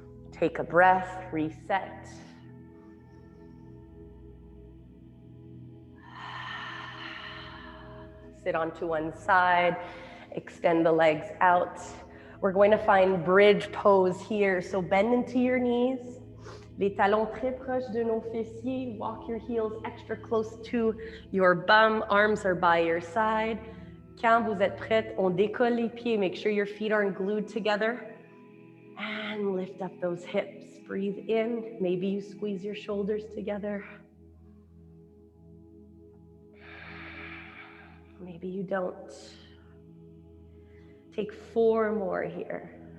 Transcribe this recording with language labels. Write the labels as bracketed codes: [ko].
[en] Take a breath. Reset. Sit onto one side. Extend the legs out. We're going to find bridge pose here. So bend into your knees. [fr] Les talons très proches de nos fessiers. [en] Walk your heels extra close to your bum. Arms are by your side. [fr] Quand vous êtes prête, on décolle les pieds. [en] Make sure your feet aren't glued together. And lift up those hips. Breathe in. Maybe you squeeze your shoulders together. Maybe you don't. Take 4 more here.